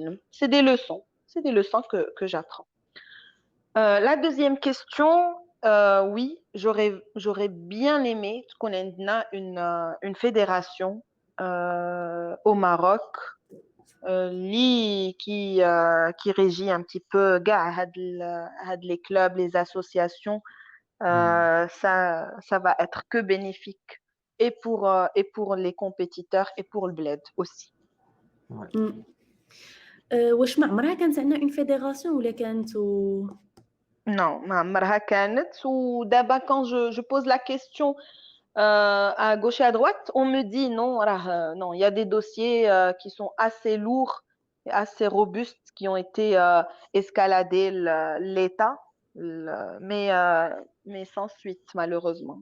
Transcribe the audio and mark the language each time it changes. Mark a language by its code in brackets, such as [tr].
[fr] C'est des leçons que j'apprends. La deuxième question, oui, j'aurais bien aimé qu'on ait une fédération au Maroc qui régit un petit peu les clubs, les associations. Ça va être que bénéfique et pour les compétiteurs et pour le bled aussi. [ar] واش ما عمرها كانت عندنا اون فيديراسيون ولا كانت [fr] Non, [ar] ما عمرها كانت ودابا [fr] quand je pose la question à gauche et à droite, on me dit non, non, il y a des dossiers qui sont assez lourds et assez robustes qui ont été escaladés l'État, mais sans suite malheureusement.